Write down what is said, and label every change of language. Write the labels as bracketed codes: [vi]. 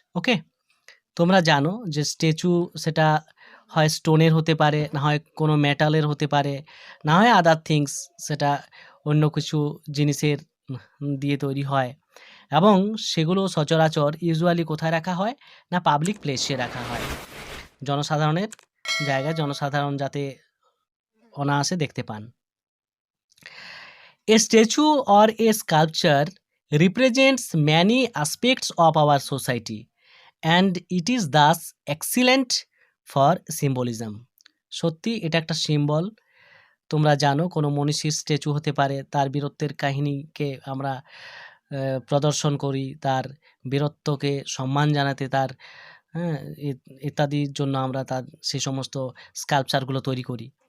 [bn] ওকে, তোমরা জানো যে স্ট্যাচু সেটা হয় স্টোনের হতে পারে, না হয় কোনো মেটালের হতে পারে, না হয় আদার থিংস, সেটা অন্য কিছু জিনিসের দিয়ে তৈরি হয়, এবং সেগুলো সচরাচর ইউজুয়ালি কোথায় রাখা হয়? না, পাবলিক প্লেসে রাখা হয়, জনসাধারণের জায়গায়, জনসাধারণ যাতে অনায়াসে দেখতে পান। [en] A statue or a sculpture represents many aspects of our society and it is thus excellent for symbolism. [bn] সত্যি এটা একটা সিম্বল। তোমরা জানো কোনো মনীষীর স্ট্যাচু হতে পারে, তার বীরত্বের কাহিনীকে আমরা প্রদর্শন করি, তার বীরত্বকে সম্মান জানাতে, তার ইত্যাদির জন্য আমরা তার সেই সমস্ত স্কাল্পচারগুলো তৈরি করি।